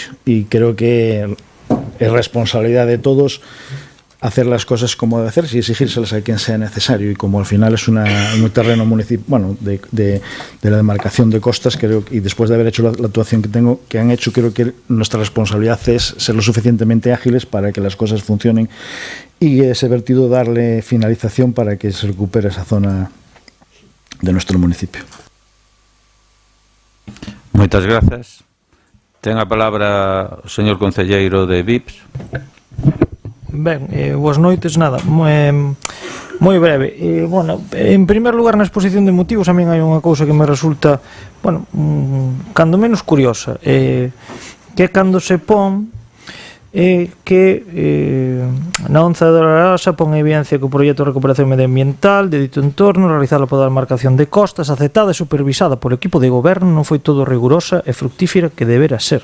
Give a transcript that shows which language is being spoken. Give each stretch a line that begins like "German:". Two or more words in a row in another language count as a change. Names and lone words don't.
Spanish: Y creo que es responsabilidad de todos hacer las cosas como debe hacerse y exigírselas a quien sea necesario, y como al final es un terreno municipal, bueno, de la demarcación de costas, creo, y después de haber hecho la actuación que han hecho, creo que nuestra responsabilidad es ser lo suficientemente ágiles para que las cosas funcionen y ese vertido darle finalización para que se recupere esa zona de nuestro municipio.
Galician: Moitas grazas. Ten a palabra o señor concelleiro de VIPS. Ben, boas noites, nada, moi breve. Bueno, en primer lugar, na exposición de motivos a min hai unha cousa que me resulta, bueno, cando menos curiosa, que cando se pon na onza de Arasa pon en evidencia que o proxecto de recuperación medioambiental de dito entorno realizado pola demarcación de costas aceptada e supervisada por equipo de goberno non foi todo rigurosa e fructífera que debera ser.